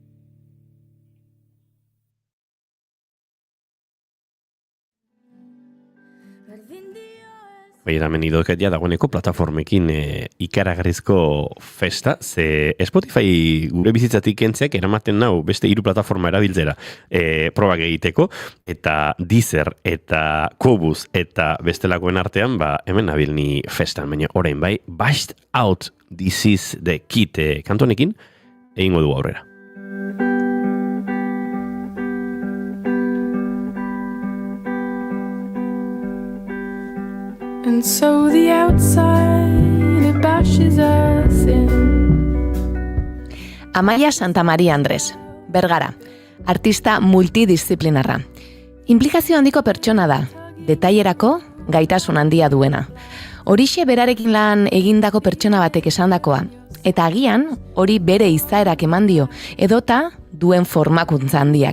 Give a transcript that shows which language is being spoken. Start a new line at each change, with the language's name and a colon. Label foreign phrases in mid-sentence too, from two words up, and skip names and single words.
Basque: Bai, hemen idoketia dagoeneko plataformekin ikaragarrizko festa, ze Spotify gure bizitzatik kentzeak eramaten nau beste 3 plataforma erabiltzera probak egiteko, eta Deezer eta Qobuz eta bestelakoen artean, hemen nabil ni festan, baina orain bai, Bashed Out, This Is The Kid kantonekin egingo du aurrera.
English: And so the outside it bashes us in.
Basque: Amaia Santamaria Andres, Bergara, artista multidisciplinarra. Implikazio handiko pertsona da, detailerako gaitasun handia duena. Horixe berarekin lan egindako pertsona batek esandakoa, eta agian hori bere izaerak eman dio, edota duen formakuntza handiak.